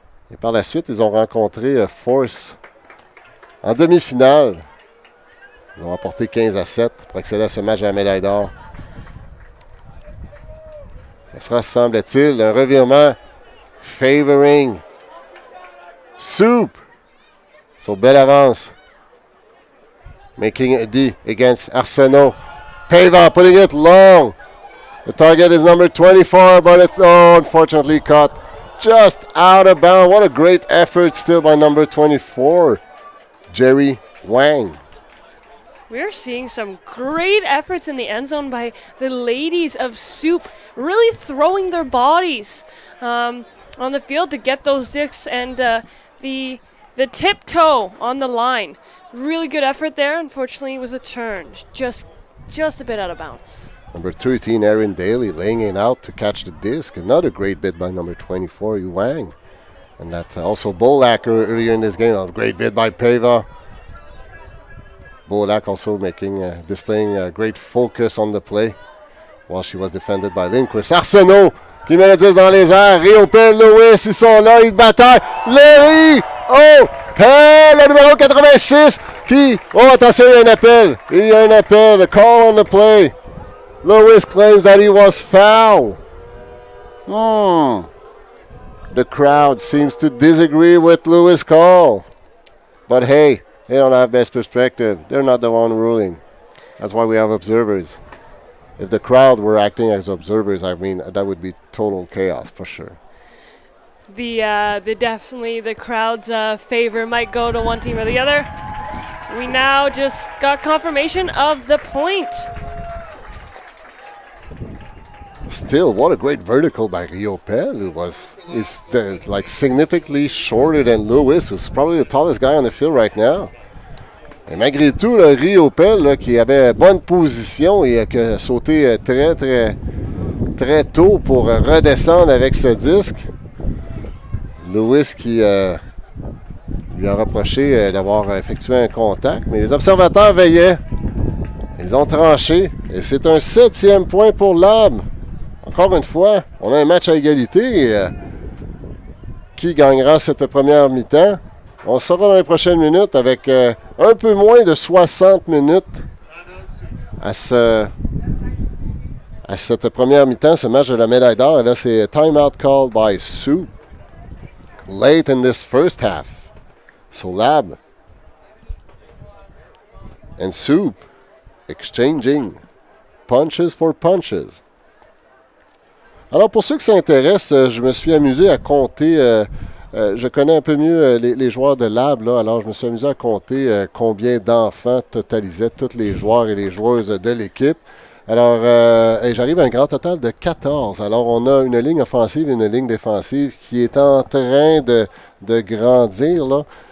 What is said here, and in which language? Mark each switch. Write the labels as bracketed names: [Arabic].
[French] Et par la suite, ils ont rencontré Force en demi-finale. Ils ont remporté 15-7 pour accéder à ce match à la médaille d'or. Ce sera, semble-t-il, un revirement favoring Soup. [English] So, belle avance. Making a D against Arsenault. Pavon putting it long. The target is number 24, but it's unfortunately caught just out of bounds. What a great effort still by number 24, Jerry Wang. We're seeing some great efforts in the end zone by the ladies of Soup, really throwing their bodies on the field to get those discs, and the tiptoe on the line. Really good effort there. Unfortunately, it was a turn, just a bit out of bounds. Number 13, Erin Daly, laying it out to catch the disc. Another great bid by number 24, Yu Wang. And that also Bolak earlier in this game. A great bid by Pava. Bolak also displaying great focus on the play while she was defended by Lindquist. [French] Arsenault qui met le 10 dans les airs. Riopel, Lewis, ils sont là, ils bataillent. Larry! Oh! Pell, le numéro 86 qui... Oh, attention, il y a un appel. Il y a un appel. A call on the play. [English] Lewis claims that he was foul. The crowd seems to disagree with Lewis' call. But hey, they don't have best perspective. They're not the one ruling. That's why we have observers. If the crowd were acting as observers, I mean, that would be total chaos for sure. Definitely the crowd's favor might go to one team or the other. We now just got confirmation of the point. Still, what a great vertical by Riopel. He's significantly shorter than Lewis, who's probably the tallest guy on the field right now. [French] Et malgré tout, le Riopel, qui avait bonne position et qui a sauté très, très, très tôt pour redescendre avec ce disque. Lewis qui lui a reproché d'avoir effectué un contact, mais les observateurs veillaient. Ils ont tranché et c'est un 7e point pour Lab. Encore une fois, on a un match à égalité. Qui gagnera cette première mi-temps? On saura dans les prochaines minutes avec un peu moins de 60 minutes à cette première mi-temps, ce match de la médaille d'or. Et là, c'est timeout called by Soup late in this first half. [English] So Lab and Soup exchanging punches for punches. [French] Alors, pour ceux qui s'intéressent, je me suis amusé à compter. Je connais un peu mieux les joueurs de Lab, là, alors je me suis amusé à compter combien d'enfants totalisaient tous les joueurs et les joueuses de l'équipe. Alors, j'arrive à un grand total de 14. Alors, on a une ligne offensive et une ligne défensive qui est en train de grandir, là.